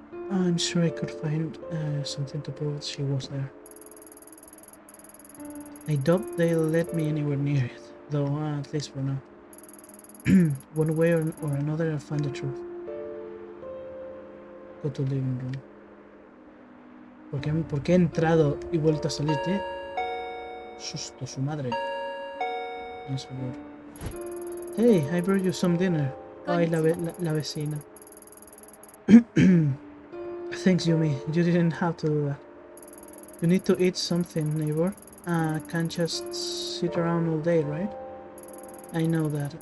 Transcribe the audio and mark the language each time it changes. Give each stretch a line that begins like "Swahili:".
English: I'm sure I could find something to prove she was there. I doubt they'll let me anywhere near it, though, at least for now. One way or another I'll find the truth. Go to living room.
Spanish: ¿Por qué he entrado y vuelto a salir? Susto, su madre.
English: Hey, I brought you some dinner.
Spanish: Ay, la vecina.
English: Thanks, Yumi. You didn't have to do that. You need to eat something, neighbor. Can't just sit around all day, right? I know that.